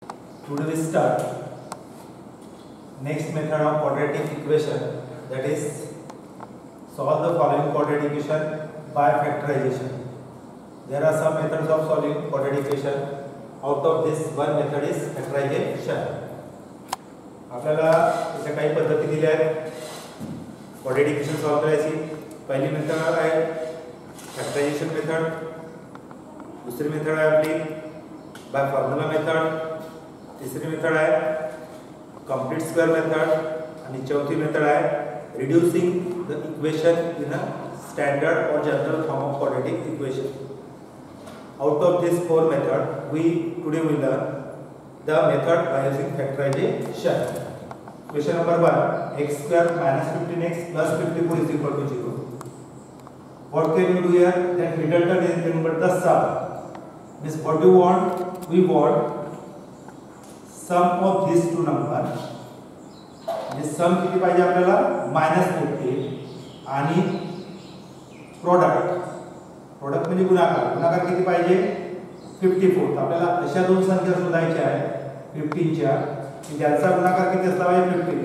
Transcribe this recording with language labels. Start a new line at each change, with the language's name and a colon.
English: Today we start next method of quadratic equation, that is solve the following quadratic equation by factorization. There are some methods of solving quadratic equation. Out of this one method is factorization.
Marathi: आपल्याला इथे काही पद्धती दिल्या आहेत quadratic equation solve करायची. पहिली method आहे factorisation method, दुसरी मेथड आहे आपली बाय फॉर्म्युला मेथड, तीसरी मेथड आहे कंप्लीट स्क्वेअर मेथड आणि चौथी मेथड आहे
English: Reducing the equation in a standard or general form of quadratic equation. Out of this four method, today we learn the method by using factorization. Question number 1: x square minus 15x plus 54 is equal to 0. What can you do here? That middle term is nothing but the sum. Means what do you want? We want sum of these two numbers. This sum
Marathi: किती पाहिजे आपल्याला -50 आणि product म्हणजे गुणाकार किती पाहिजे 54. आपल्याला अशा दोन संख्या शोधायच्या आहेत 15 च्या की ज्याचा गुणाकार किती असला पाहिजे 50.